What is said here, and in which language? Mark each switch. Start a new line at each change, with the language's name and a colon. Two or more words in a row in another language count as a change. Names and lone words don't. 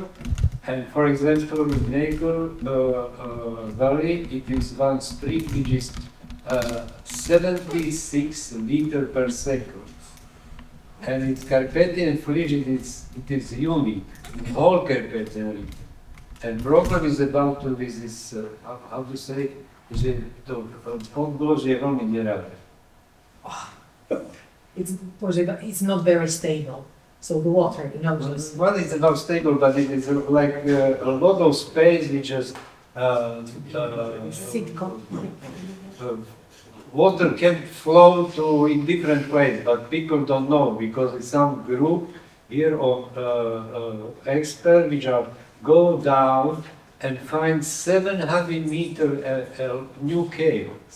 English: And for example, in Nagel Valley, it is one street which is 76 liters per second. And its Carpathian fridge, it is unique, whole Carpathian region. And problem is about this, how to say,
Slovak: že to podložie je veľmi neravé.
English: It's not very stable. So the water, you know, just... Well, it's not stable, but it is like a lot of space which is water can flow to in different ways, but people don't know, because it's some group here of experts which are go down and find 700 meter new cables.